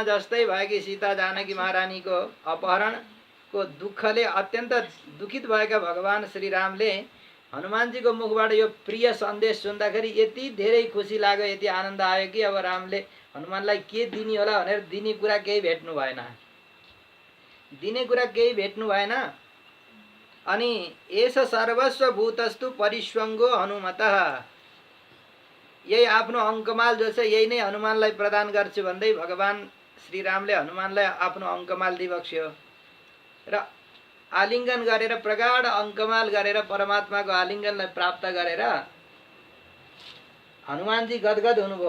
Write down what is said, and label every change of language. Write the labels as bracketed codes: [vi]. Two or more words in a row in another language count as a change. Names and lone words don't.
[ne] जस्तै भएकी सीता जानकी महारानीको अपहरणको दुःखले अत्यन्त दुखित भएका भगवान श्रीरामले हनुमानजीको मुखबाट यो प्रिय सन्देश सुन्दाखेरि यति धेरै खुसी लाग्यो, यति आनन्द आयो कि अब रामले हनुमानलाई के दिने होला भनेर दिने कुरा केही भेट्नु भएन, दिने कुरा केही भेट्नु भएन। [sa] अनि एष सर्वस्व भूतस्तु परिस्वङ्गो हनुमतः, [ne] यही आफ्नो अङ्कमाल जो छ यही नै हनुमानलाई प्रदान गर्छु भन्दै भगवान श्रीरामले हनुमानलाई आफ्नो अङ्कमाल दिइबक्स्यो र आलिङ्गन गरेर प्रगाढ अङ्कमाल गरेर परमात्माको आलिङ्गनलाई प्राप्त गरेर हनुमानजी गदगद हुनुभयो।